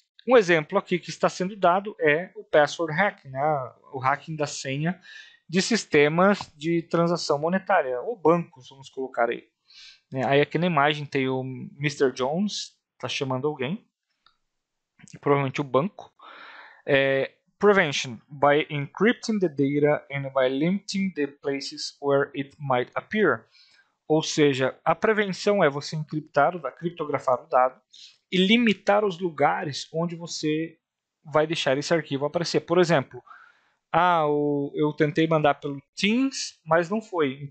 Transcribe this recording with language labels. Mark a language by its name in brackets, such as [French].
[Portuguese] Um exemplo aqui que está sendo dado é o password hack, né? O hacking da senha de sistemas de transação monetária, ou bancos, vamos colocar aí. Aí aqui na imagem tem o Mr. Jones, está chamando alguém, provavelmente o banco. [English] Prevention, by encrypting the data and by limiting the places where it might appear. [Portuguese] Ou seja, a prevenção é você criptografar o dado e limitar os lugares onde você vai deixar esse arquivo aparecer. Por exemplo, eu tentei mandar pelo Teams, mas não foi.